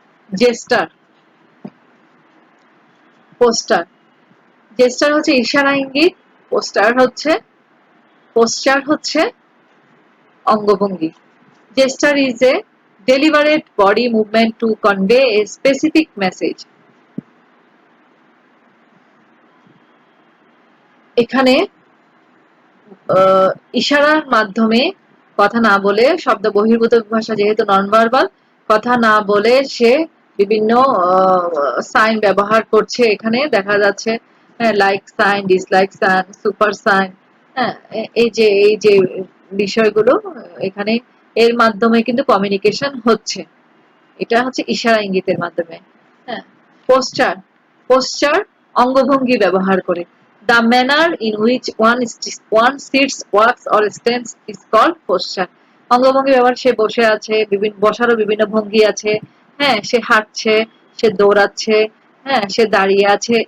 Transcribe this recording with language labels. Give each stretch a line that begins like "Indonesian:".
Bangla: Gesture, poster. Gesture হচ্ছে ইশারা ইঙ্গিত, পোস্টার হচ্ছে অঙ্গভঙ্গি।
English: Gesture is a deliberate body movement to convey a specific message.
Bangla: এখানে ইশারার মাধ্যমে কথা না বলে, শব্দ বহির্ভূত ভাষা যেহেতু নন ভার্বাল, কথা না বলে সে বিভিন্ন সাইন ব্যবহার করছে। এখানে দেখা যাচ্ছে like sign, dislike sign, super sign. হ্যাঁ, এই যে বিষয়গুলো এখানে এর মাধ্যমে কিন্তু কমিউনিকেশন হচ্ছে। এটা হচ্ছে ইশারা ইঙ্গিতের মাধ্যমে। হ্যাঁ, পোস্টার, পোস্টার অঙ্গভঙ্গি ব্যবহার করে।
English: The manner in which one sits, walks or stands is called posture.
Bangla: অঙ্গভঙ্গি ব্যবহার, সে বসে আছে, বসারও বিভিন্ন ভঙ্গি আছে। হ্যাঁ, সে হাঁটছে, সে দৌড়াচ্ছে, হ্যাঁ, সে দাঁড়িয়ে আছে।